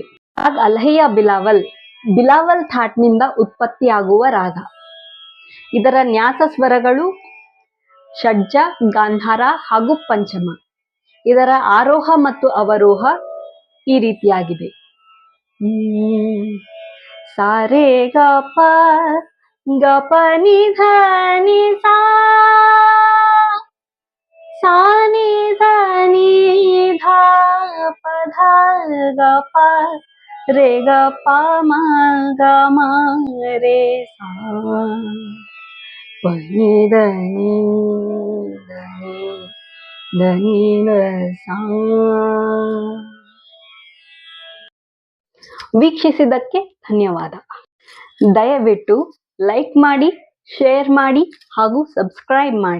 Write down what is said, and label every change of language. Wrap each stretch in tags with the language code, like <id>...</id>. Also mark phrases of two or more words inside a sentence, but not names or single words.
<kn>ರಾಗ ಅಲ್ಹಯ್ಯ ಬಿಲಾವಲ್ ಬಿಲಾವಲ್ ಥಾಟ್ನಿಂದ ಉತ್ಪತ್ತಿಯಾಗುವ ರಾಗ. ಇದರ ನ್ಯಾಸ ಸ್ವರಗಳು ಷಡ್ಜ, ಗಾಂಧಾರ ಹಾಗೂ ಪಂಚಮ. ಇದರ ಆರೋಹ ಮತ್ತು ಅವರೋಹ ಈ ರೀತಿಯಾಗಿದೆ. ಸಾರೆ ಗ ಪ ಗ ಪ ನಿ ಧ ನಿ ಸಾ, ಸಾ ನಿ ಧ ನಿ ಧ ಪ ಧ ಗ ಪ ರೇ ಗ ಪ ಮ ಗ ಮ ರೇ ಸಾ, ಪ ನಿ ಧ ನಿ ಧ ನಿ ಧ ನಿ ಧ ಸಾ. ವೀಕ್ಷಿಸಿದ್ದಕ್ಕೆ ಧನ್ಯವಾದ. ದಯವಿಟ್ಟು ಲೈಕ್ ಮಾಡಿ, ಶೇರ್ ಮಾಡಿ ಹಾಗೂ ಸಬ್ಸ್ಕ್ರೈಬ್ ಮಾಡಿ.</kn>